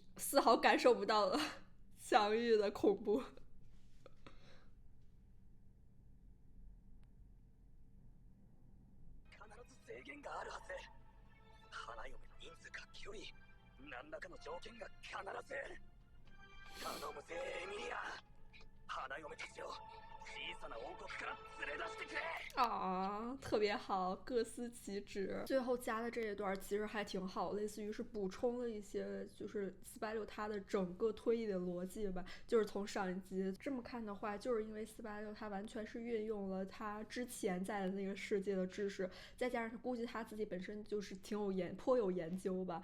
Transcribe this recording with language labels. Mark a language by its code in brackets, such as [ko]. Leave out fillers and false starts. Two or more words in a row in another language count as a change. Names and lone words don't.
[zh] 丝毫感受不到了强欲的恐怖。 [ja] 制限があるはず。花嫁の人数か距離、何らかの条件が必ず。頼むぜエミリア、花嫁たちを小さな王国から連れ出してくれ。 [zh] 啊，特别好，各司其职。最后加的这一段其实还挺好，类似于是补充了一些就是486他的整个推理的逻辑吧。就是从上一集这么看的话，就是因为486他完全是运用了他之前在的那个世界的知识，再加上他估计他自己本身就是颇有研究吧。